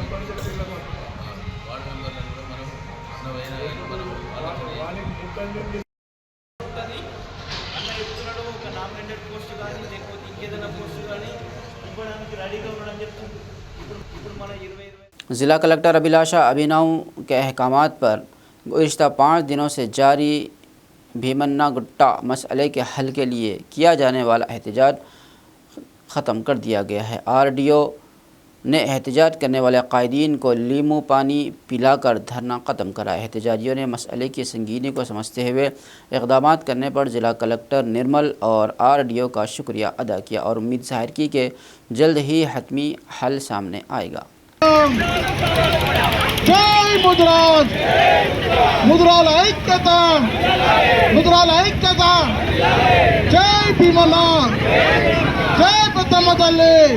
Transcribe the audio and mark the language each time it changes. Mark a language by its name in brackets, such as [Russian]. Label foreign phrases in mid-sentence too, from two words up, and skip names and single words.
[Telugu] కూడా మనం చిన్నవైనా కానీ మనం ఒక [English] nominated post [Telugu] కానీ లేకపోతే ఇంకేదైనా పోస్ట్ కానీ ఇవ్వడానికి రెడీగా ఉండడం చెప్తుంది। ఇప్పుడు మన 20 [Urdu] ضلع کلکٹر ابھیلاشا ابھینو کے احکامات پر گزشتہ 5 دنوں سے جاری بھیمنا گٹا مسئلے کے حل کے لیے کیا جانے والا احتجاج ختم کر دیا گیا ہے۔ RDO نے احتجاج کرنے والے قائدین کو لیمو پانی پلا کر دھرنا ختم کرایا۔ احتجاجیوں نے مسئلے کی سنگینی کو سمجھتے ہوئے اقدامات کرنے پر ضلع کلکٹر نرمل اور RDO کا شکریہ ادا کیا اور امید ظاہر کی کہ جلد ہی حتمی حل سامنے آئے گا۔ [Telugu] జై ముద్రాజ్ ముద్రాల ఐక్యత ముద్రాల ఐక్యత జై భీమన్న జై పెద్దమ్మ తల్లి